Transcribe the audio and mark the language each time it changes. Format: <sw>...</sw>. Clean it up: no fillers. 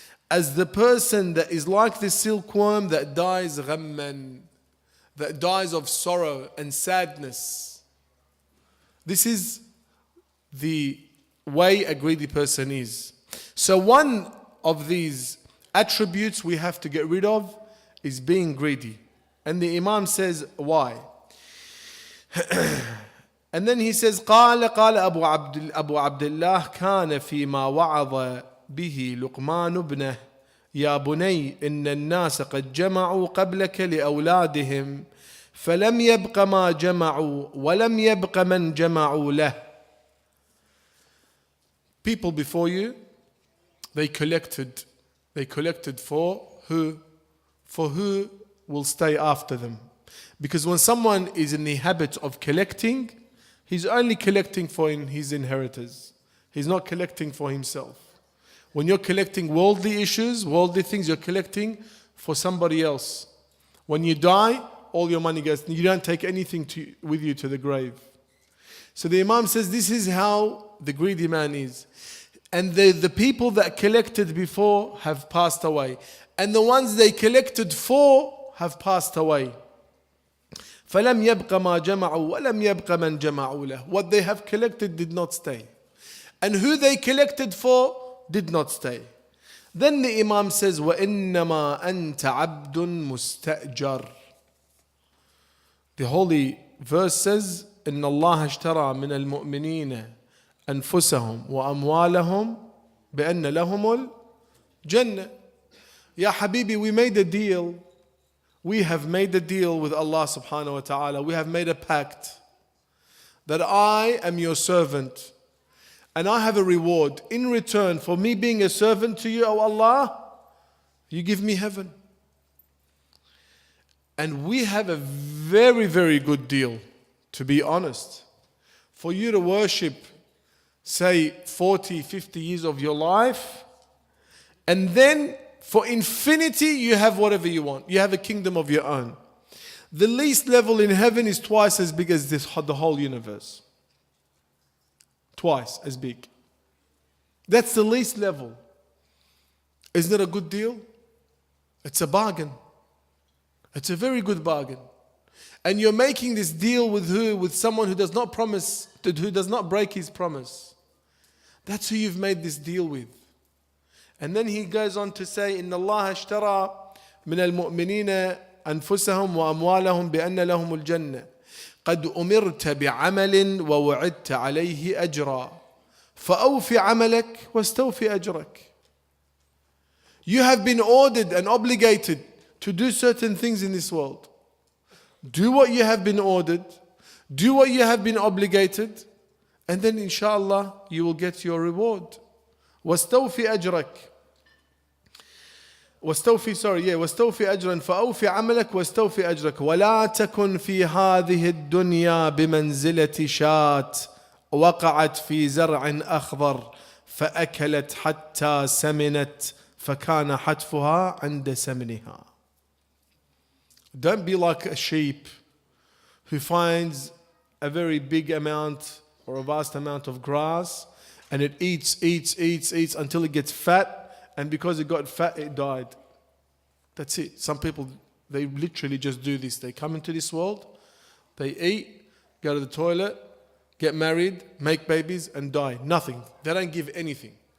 <en>As the person that is like the silkworm that dies ghamman, that dies of sorrow and sadness. This is the way a greedy person is. So one of these attributes we have to get rid of is being greedy. And the Imam says, why? And then he says,</en> <ar>قال أبو عبد الله كان فيما وعظ به لقمان ابنه يا بني إن الناس قد جمعوا قبلك لأولادهم فلم يبق ما جمعوا ولم يبق من جمعوا له.</ar> <en>People before you, they collected for who? For who will stay after them. Because when someone is in the habit of collecting, he's only collecting for his inheritors. He's not collecting for himself. When you're collecting worldly issues, worldly things, you're collecting for somebody else. When you die, all your money goes. You don't take anything with you to the grave. So the Imam says this is how the greedy man is. And the people that collected before have passed away. And the ones they collected for have passed away.</en> <ar>فَلَمْ يَبْقَ مَا جَمَعُوا وَلَمْ يَبْقَ مَنْ جَمَعُوا لَهُ.</ar> <en>What they have collected did not stay. And who they collected for did not stay. Then the Imam says,</en> <ar>وَإِنَّمَا أَنْتَ عَبْدٌ مُسْتَأْجَرٌ.</ar> <en>The holy verse says,</en> <ar>إِنَّ اللَّهَ اشْتَرَى مِنَ الْمُؤْمِنِينَ أَنفُسَهُمْ وَأَمْوَالَهُمْ بِأَنَّ لَهُمُ الْجَنَّةِ.</ar> <en>Ya Habibi, we made a deal. We have made a deal with Allah subhanahu wa ta'ala. We have made a pact that I am your servant and I have a reward. In return for me being a servant to you, O Allah, you give me heaven. And we have a very, very good deal, to be honest. For you to worship, say, 40, 50 years of your life, and then for infinity, you have whatever you want. You have a kingdom of your own. The least level in heaven is twice as big as the whole universe. Twice as big. That's the least level. Isn't it a good deal? It's a bargain. It's a very good bargain. And you're making this deal with who? With someone who does not promise, who does not break his promise. That's who you've made this deal with. And then he goes on to say,</en> <ar>إن الله اشترى من المؤمنين أنفسهم وأموالهم بأن لهم الجنة قد أمرت بعمل ووعدت عليه أجرا فأوف عملك واستوف أجرك.</ar> <en>You have been ordered and obligated to do certain things in this world. Do what you have been ordered, do what you have been obligated, and then inshallah you will get your reward.</en> <ar>واستوفي أجرك واستوفي أجرا فأوفي عملك واستوفي أجرك ولا تكن في هذه الدنيا بمنزلة شاة وقعت في زرع أخضر فأكلت حتى سمنت فكان حتفها عند سمنها.</ar> <en>Don't be like a sheep who finds a very big amount or a vast amount of grass, And it eats until it gets fat. And because it got fat, it died. That's it. Some people, they literally just do this. They come into this world, they eat, go to the toilet, get married, make babies, and die. Nothing. They don't give anything.</en>